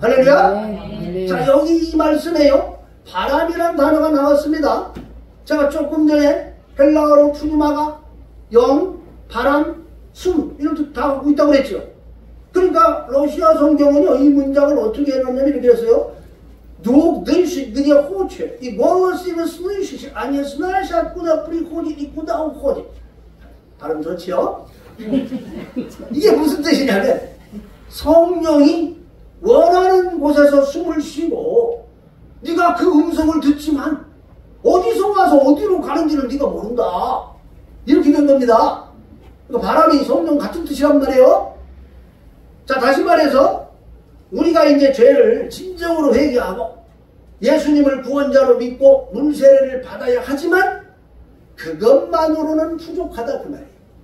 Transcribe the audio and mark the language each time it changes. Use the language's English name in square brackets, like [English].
[Korean] 할렐루야. 자, 여기 이 말씀에요 바람이란 단어가 나왔습니다. 제가 조금 전에 헬라어로 푸뉴마가 영, 바람, 숨 이런 뜻 다 갖고 있다고 그랬죠. 그러니까 러시아 성경은요 이 문장을 어떻게 해놨냐면 이렇게 했어요. [Russian] Дух дышит где хочет, и голос его слышишь, а не знаешь, откуда приходит и куда уходит. [Korean] 발음 좋지요? 이게 무슨 뜻이냐면 성령이 원하는 곳에서 숨을 쉬고 네가 그 음성을 듣지만 어디서 와서 어디로 가는지는 네가 모른다, 이렇게 된 겁니다. 그러니까 바람이 성령 같은 뜻이란 말이에요. 자, 다시 말해서 우리가 이제 죄를 진정으로 회개하고 예수님을 구원자로 믿고 물세례를 받아야 하지만 그것만으로는 부족하다 그 말이에요.